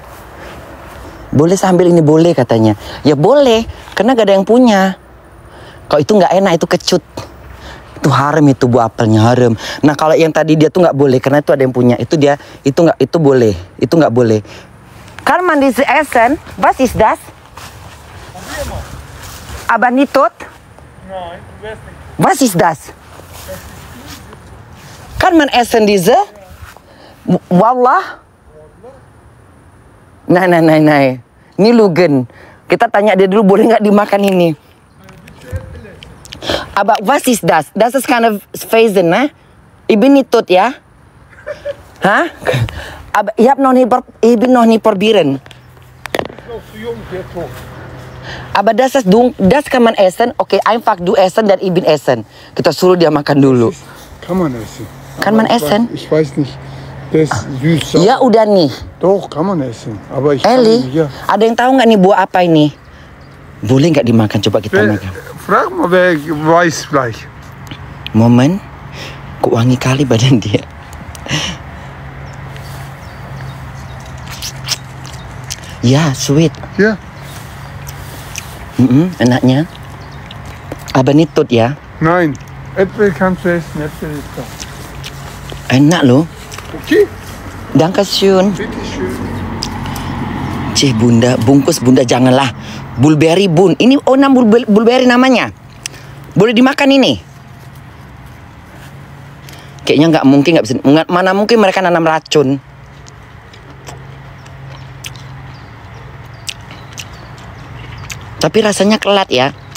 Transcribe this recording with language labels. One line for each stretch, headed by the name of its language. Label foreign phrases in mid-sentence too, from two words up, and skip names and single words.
Indonesian: Boleh sambil ini boleh katanya. Ya boleh, karena gak ada yang punya. Kalau itu nggak enak, itu kecut. Itu harem itu buah apelnya harem. Nah kalau yang tadi dia tuh nggak boleh karena itu ada yang punya. Itu dia itu boleh. Itu nggak boleh.
German: Kan man diese essen? Was ist das? Aber nicht tot? Nein, du wirst nicht. Was ist das? Kan man essen diese? Wallah. Nah. Ini Lugen.
Indonesian: Kita tanya dia dulu boleh nggak dimakan ini.
German: Aber was ist das? Das ist keine Felsen, ne? Ich bin nicht tot, ja? Hah? Aber ich bin noch nie probieren. Noch zu jung, der tot. Aber das kann man essen. Okay, einfach du essen dan ich bin essen.
Indonesian: Kita suruh dia makan dulu.
German: Kann man essen. Kann man essen? Ich weiß nicht. Der ist süß.
Indonesian: Ya udah nih.
German: Doch, kann man essen. Aber ich Eli, ja.
Indonesian: ada yang tahu nggak nih buah apa ini? Boleh nggak dimakan? Coba kita makan.
German: Frag mal, wer weiß gleich.
Indonesian: Momen, kok wangi kali badan dia. Ya, sweet.
German: Ja. Enaknya. Aber nicht tot ya. Nein, Äpfel kannst du essen. Äpfel ist da.
Indonesian: Enak loh.
German: Okay, Dankeschön. bitteschön.
Indonesian: Cih Bunda, bungkus Bunda janganlah. Bulberry Bun. Ini bulberry namanya. Boleh dimakan ini. Kayaknya nggak mungkin, nggak bisa. Mana mungkin mereka nanam racun. Tapi rasanya kelat ya.